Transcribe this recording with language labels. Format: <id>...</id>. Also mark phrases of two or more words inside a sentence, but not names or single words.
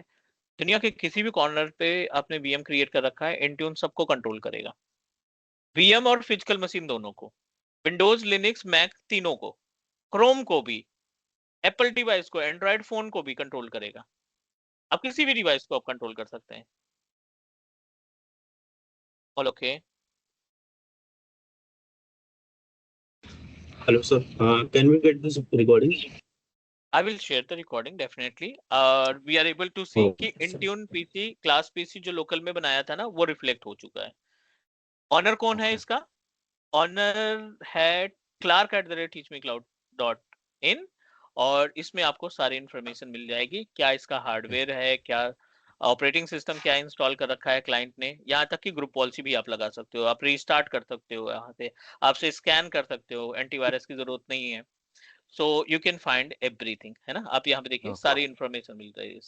<hi>दुनिया के किसी भी कॉर्नर पे आपने</hi> <en>VM create</en> <hi>कर रखा है, इंट्यून सबको कंट्रोल करेगा, वीएम और</hi> <en>physical machine</en> <hi>दोनों को, विंडोज, लिनक्स, मैक तीनों को, क्रोम को भी, एप्पल डिवाइस को, एंड्रॉइड फोन को भी कंट्रोल करेगा। आप किसी भी डिवाइस को आप कंट्रोल कर सकते हैं।</hi> <en>All okay? Hello, sir. Can we get this recording? I will share the recording definitely. We are able to see</en> <hi>कि Intune PC क्लास PC जो लोकल में बनाया था ना, वो रिफ्लेक्ट हो चुका है। ऑनर कौन है इसका? ऑनर है clark@teachmecloud.in, और इसमें आपको सारी इंफॉर्मेशन मिल जाएगी, क्या इसका हार्डवेयर है, क्या ऑपरेटिंग सिस्टम क्या इंस्टॉल कर रखा है क्लाइंट ने, यहाँ तक कि</hi> <en>group policy</en> <hi>भी आप लगा सकते हो, आप रीस्टार्ट कर सकते हो, यहाँ से आपसे स्कैन कर सकते हो, एंटीवायरस की जरूरत नहीं है।</hi> <en>so you can find everything,</en> <hi>है ना। आप यहाँ पे देखिए सारी इंफॉर्मेशन मिल रही है।</hi>